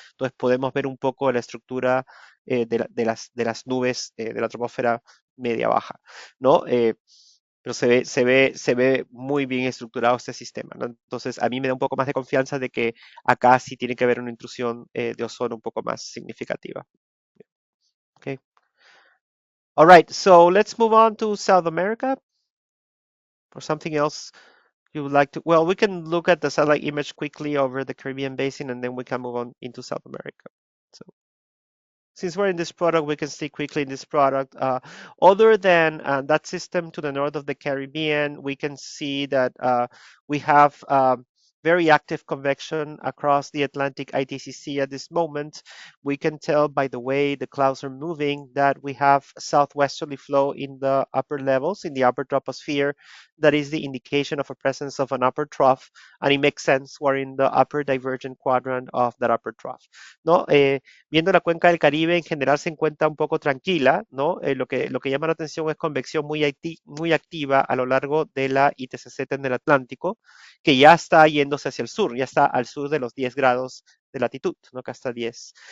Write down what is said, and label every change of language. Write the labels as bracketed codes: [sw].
[es] Entonces podemos ver un poco la estructura de las nubes de la troposfera media baja, ¿no? Pero se ve muy bien estructurado este sistema, ¿no? Entonces a mí me da un poco más de confianza de que acá sí tiene que haber una intrusión de ozono un poco más significativa. [en] Okay. All right, so let's move on to South America or something else you would like to. Well, we can look at the satellite image quickly over the Caribbean basin and then we can move on into South America. So since we're in this product, we can see quickly in this product. Other than that system to the north of the Caribbean, we can see that we have very active convection across the Atlantic ITCZ at this moment. We can tell by the way the clouds are moving that we have southwesterly flow in the upper levels, in the upper troposphere. That is the indication of a presence of an upper trough, and it makes sense. We're in the upper divergent quadrant of that upper trough. [es] ¿No? Viendo la cuenca del Caribe en general se encuentra un poco tranquila, ¿no? Lo que llama la atención es convección muy activa a lo largo de la ITCZ en el Atlántico, que ya está yéndose hacia el sur, ya está al sur de los 10 grados de latitud, ¿no? Que hasta 10.